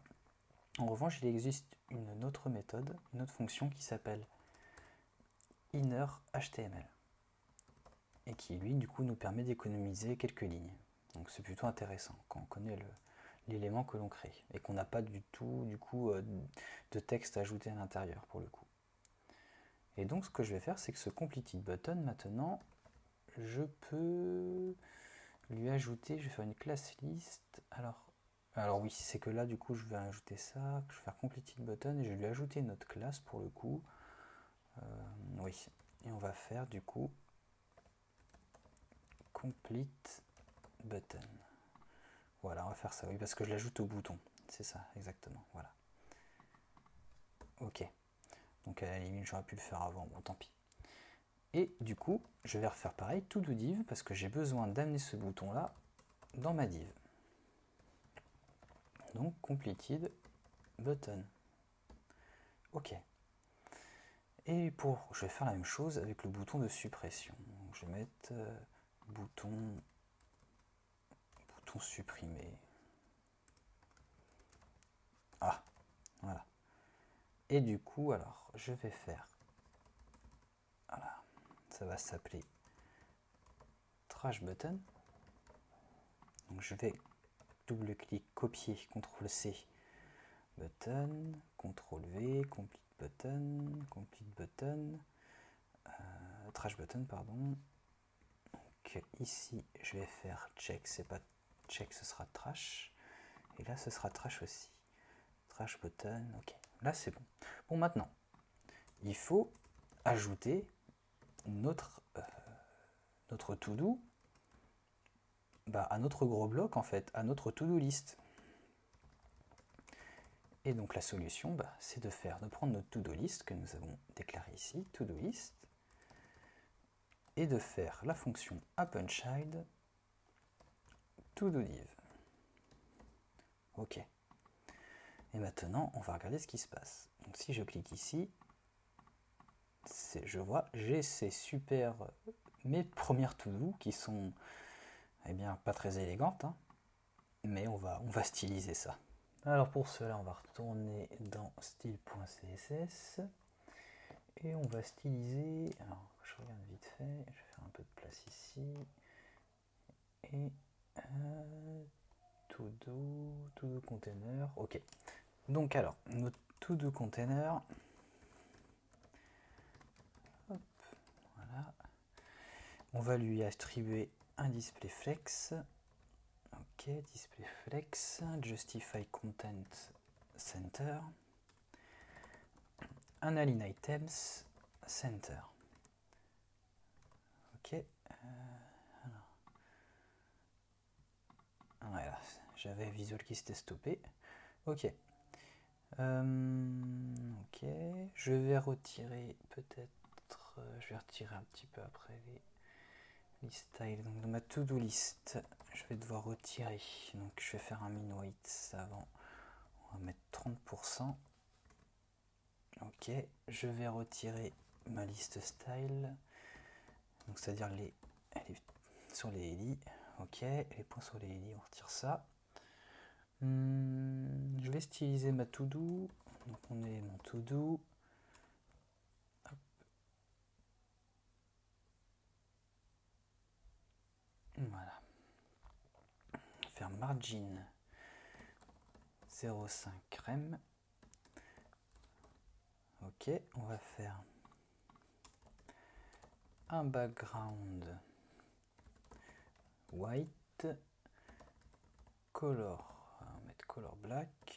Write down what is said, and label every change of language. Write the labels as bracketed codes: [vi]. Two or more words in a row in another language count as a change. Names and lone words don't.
[fr] En revanche, il existe une autre méthode, une autre fonction qui s'appelle innerHTML et qui lui du coup nous permet d'économiser quelques lignes. Donc c'est plutôt intéressant quand on connaît l'élément que l'on crée et qu'on n'a pas du tout du coup de texte ajouté à l'intérieur pour le coup. Et donc ce que je vais faire, c'est que ce [en] completed button [fr] maintenant, je peux lui ajouter, je vais faire une [en] classe list. [fr] Alors oui, c'est que là du coup je vais ajouter ça, je vais faire [en] completed button [fr] et je vais lui ajouter une autre classe pour le coup. Oui, et on va faire du coup [en] complete button. [fr] Voilà, on va faire ça, oui, parce que je l'ajoute au bouton. C'est ça, exactement, voilà. Ok, donc à la limite j'aurais pu le faire avant, bon tant pis. Et du coup, je vais refaire pareil, [en] to do div, [fr] parce que j'ai besoin d'amener ce bouton là dans ma div. [en] Donc completed button. [fr] Ok. Et je vais faire la même chose avec le bouton de suppression. Donc, je vais mettre bouton supprimer. Ah, voilà. Et du coup, alors, je vais faire, voilà, ça va s'appeler [en] trash button. [fr] Donc je vais double-clic, copier, [en] CTRL-C, button, CTRL-V, complete button, trash button, [fr] pardon. Donc ici, je vais faire check, c'est pas check, ce sera trash. Et là, ce sera trash aussi. [en] Trash button, [fr] ok. Là, c'est bon. Bon, maintenant, il faut ajouter notre to-do à notre gros bloc, en fait, à notre [en] to-do list. [fr] Et donc la solution, c'est de prendre notre [en] to-do list [fr] que nous avons déclaré ici, [en] to-do list, [fr] et de faire la fonction [en] appendChild to-do div. [fr] Ok. Et maintenant, on va regarder ce qui se passe. Donc si je clique ici, je vois, j'ai ces super, mes premières to-do qui sont, eh bien, pas très élégantes, hein, mais on va styliser ça. Alors pour cela, on va retourner dans style.css et on va styliser. Alors je regarde vite fait, je vais faire un peu de place ici et [en] to-do container. [fr] Ok. Donc alors notre [en] to-do container. [fr] Hop, voilà. On va lui attribuer un [en] display flex. Ok, display flex, justify content center, [fr] un [en] align items center. [fr] Ok. Voilà, j'avais Visual qui s'était stoppé. Ok. Ok. Je vais retirer peut-être. Je vais retirer un petit peu après les styles. Donc dans ma to-do list, je vais devoir retirer. Donc je vais faire un [en] min weight [fr] avant. On va mettre 30%. Ok. Je vais retirer ma liste style. Donc c'est-à-dire sur les LI. Ok. Les points sur les LI, on retire ça. Je vais styliser ma to-do. Donc on est mon to-do. Voilà. Faire margin 0,5 rem. Ok, on va faire un [en] background white, [fr] color, on va mettre [en] color black.